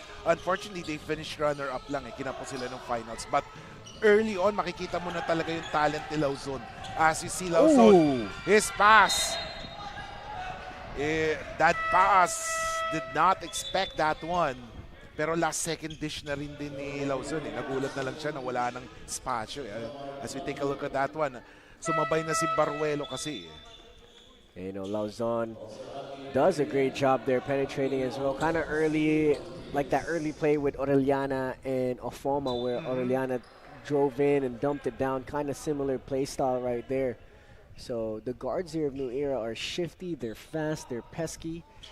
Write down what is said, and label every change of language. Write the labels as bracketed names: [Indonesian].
[English] Unfortunately, they finished runner-up [Filipino] lang. Kinapos sila ng finals. [English] But early on, [Filipino] makikita mo na talaga yung talent ni Lauzon. [English] As you see Lauzon, his pass. That pass, did not expect that one. [Filipino] Pero last second dish na rin din ni Lauzon. Nagulat na lang siya na wala ng spatio. [English] As we take a look at that one, [Filipino] sumabay na si Baruelo kasi. [English] You know, Lauzon does a great job there penetrating as well. Kind of early, like that early play with Orellana and Ofoma where Orellana drove in and dumped it down. Kind of similar play style right there. So the guards here of New Era are shifty, they're fast, they're pesky.